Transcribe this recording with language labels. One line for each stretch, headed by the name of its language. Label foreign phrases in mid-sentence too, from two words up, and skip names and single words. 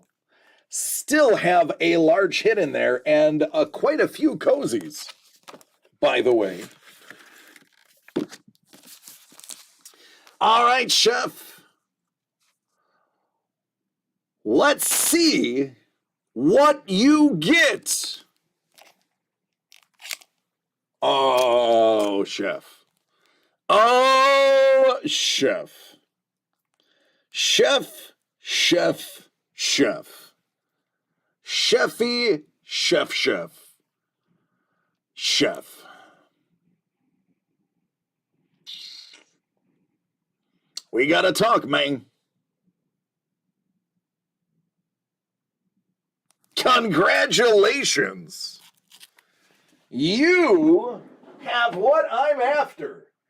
English: Still have a large hit in there and quite a few cozies, by the way. All right, Chef. Let's see what you get. Oh, Chef. Oh, Chef. Chef, Chef, Chef. Chefy, Chef, Chef. Chef. We gotta talk, man. Congratulations. You have what I'm after.